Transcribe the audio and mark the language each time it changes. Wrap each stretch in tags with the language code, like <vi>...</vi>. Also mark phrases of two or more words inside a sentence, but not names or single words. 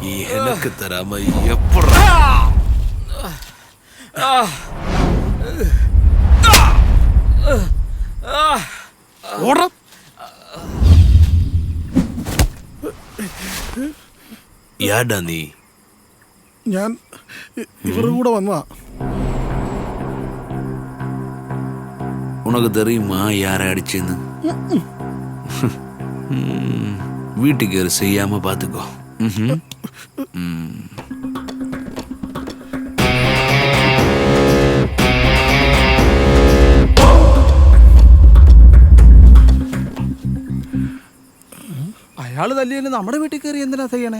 <ta>எனக்கு தராம எப்படா</ta> <ml>ഓടാ.</ml> <ta>யாடா நீ</ta> <ml>ഞാൻ ഇവരുടെ കൂടെ വന്നതാ.</ml> <ta>உனக்கு தெரியுமா யாரை அடிச்சேன்னு வீட்டுக்கு ஒரு செய்யாம பாத்துக்கோ.</ta> <ml>അയാള് തല്ലിയതിന് നമ്മുടെ വീട്ടിൽ കയറി എന്തിനാ ചെയ്യണേ?</ml>